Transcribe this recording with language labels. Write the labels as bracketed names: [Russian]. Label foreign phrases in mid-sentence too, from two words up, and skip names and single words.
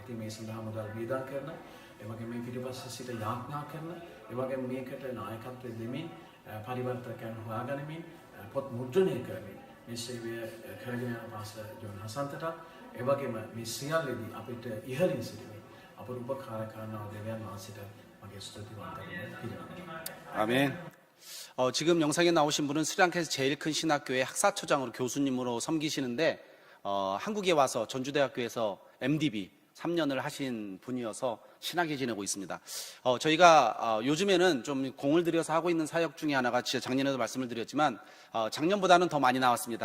[Sinhala] ඉතින් මේ සඳහා මුදල් වියදම් කරන, ඒ වගේම මේ පිටිපස්සේ සිට යාඥා කරන, ඒ වගේම මේකට නායකත්වය දෙමින් පරිවර්තකයන් හොයාගනිමින් පොත් මුද්‍රණය කරමින් මේ සේවය කරගෙන යන පාස්ටර් ජෝන් හසන්තට ඒ වගේම මේ සියල්ලේදී අපිට ඉහළින් සිටින අපට උපකාර කරන දෙවියන් වහන්සේට මගේ ස්තුතිවන්ත වෙනවා. [Korean] 아멘. 지금 영상에 나오신 분은 스리랑카에서 제일 큰 신학교의 학사처장으로 교수님으로 섬기시는데 한국에 와서 전주대학교에서 MDB 3년을 하신 분이어서 신학에 지내고 있습니다. 저희가 요즘에는 좀 공을 들여서 하고 있는 사역 중에 하나가 진짜 작년에도 말씀을 드렸지만 작년보다는 더 많이 나왔습니다.